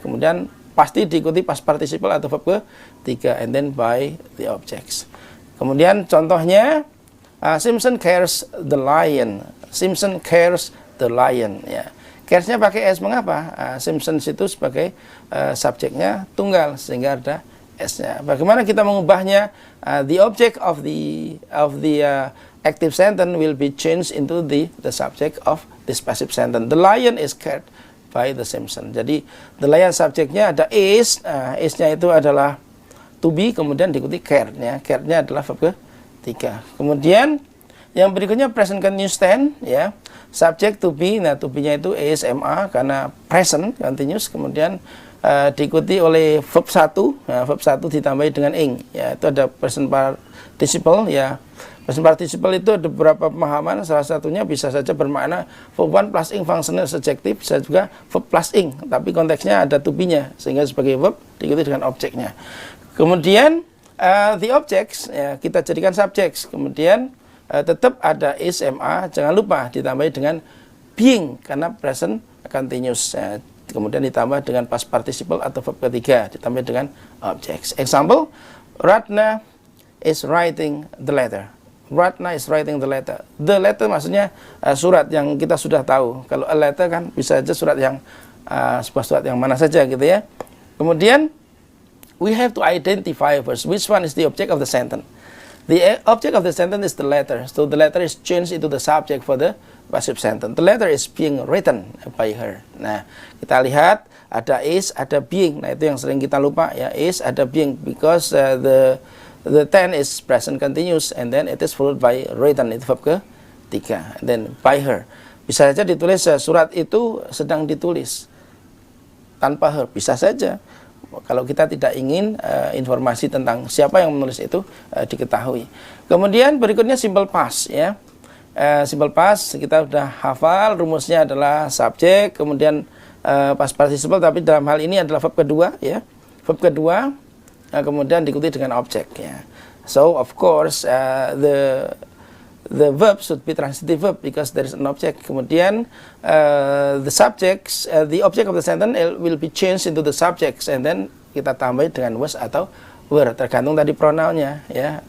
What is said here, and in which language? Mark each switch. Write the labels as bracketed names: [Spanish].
[Indonesian] Kemudian pasti diikuti past participle atau verb ketiga, [English] and then by the objects. [Indonesian] Kemudian contohnya [English] Simpson cares the lion. Simpson cares the lion [Indonesian] ya. Cares-nya pakai s, mengapa? Simpson itu sebagai subjeknya tunggal sehingga ada s-nya. Bagaimana kita mengubahnya? [English] The object of the active sentence will be changed into the subject of this passive sentence. The lion is cared by the Simpson. [Indonesian] Jadi the lion subjeknya ada is, is-nya itu adalah to be, kemudian diikuti care, ya. Care-nya adalah verb ketiga. Kemudian yang berikutnya present continuous tense, ya. Subject to be, nah to be-nya itu is, ma karena present continuous, kemudian diikuti oleh verb 1, nah, verb 1 ditambahi dengan ing, ya. Itu ada present participle, ya. Present participle itu ada beberapa pemahaman, salah satunya bisa saja bermakna verb 1 plus ing functional subjective, bisa juga verb plus ing, tapi konteksnya ada to be-nya, sehingga sebagai verb diikuti dengan objeknya. Kemudian the objects, ya, kita jadikan subjects, kemudian tetap ada is, ma, jangan lupa ditambahi dengan being karena present continuous, ya. Kemudian ditambah dengan past participle atau verb ketiga, ditambah dengan objects. [English] Example, Ratna is writing the letter. Ratna is writing the letter. [Indonesian] The letter maksudnya surat yang kita sudah tahu. Kalau a letter kan bisa saja surat yang sebuah surat yang mana saja gitu ya. [English] Kemudian we have to identify first which one is the object of the sentence. The object of the sentence is the letter. So the letter is changed into the subject for the passive sentence. The letter is being written by her. [Indonesian] Nah, kita lihat ada is, ada being. Nah, itu yang sering kita lupa ya. [English] Is, ada being because the tense is present continuous and then it is followed by written, [Indonesian] itu verb ketiga. [English] And then by her. [Indonesian] Bisa saja ditulis surat itu sedang ditulis tanpa her, bisa saja. Kalau kita tidak ingin informasi tentang siapa yang menulis itu diketahui. Kemudian berikutnya simple past ya. Simple past kita sudah hafal, rumusnya adalah subjek, kemudian past participle, tapi dalam hal ini adalah verb kedua ya. Verb kedua kemudian diikuti dengan objek ya. [English] So of course the verb should be transitive verb because there is an object. Kemudian the subjects, the object of the sentence will be changed into the subjects and then [Indonesian] kita tambah dengan was atau were, tergantung tadi pronounnya ya.